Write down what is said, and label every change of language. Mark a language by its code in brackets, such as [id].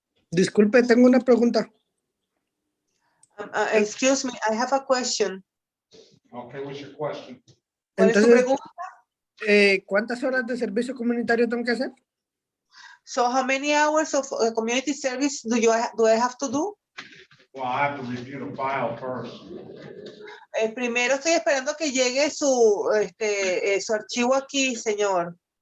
[es] Disculpe, tengo una pregunta. [en] Excuse me, I have a question. Okay, what's your question? [es] ¿Cuál es su Entonces, pregunta? ¿cuántas horas de servicio comunitario tengo que hacer? [en] So how many hours of community service do I have to do? Well, I have to review the file first. [es] Primero estoy esperando que llegue su archivo aquí, señor.